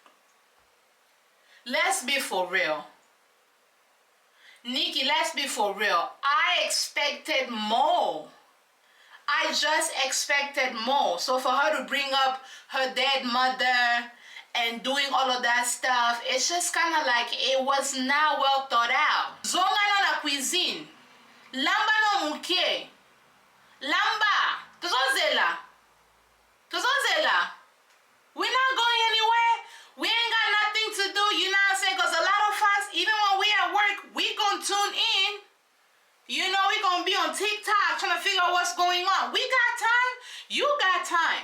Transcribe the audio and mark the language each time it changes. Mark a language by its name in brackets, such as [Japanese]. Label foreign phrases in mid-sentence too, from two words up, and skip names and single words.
[English] Let's be for real. Nicki, let's be for real. I expected more. I just expected more. So for her to bring up her dead mother and doing all of that stuff, it's just kind of like it was not well thought out. [Lingala] Zonga na [French] la cuisine. [Lingala] Lamba no muke. Lamba. Tuzozela. [English] We're not going anywhere. We ain't got nothing to do, you know what I'm saying? Because a lot of us, even when we at work, we gonna tune in. You know, we gonna be on TikTok trying to figure out what's going on. We got time. You got time.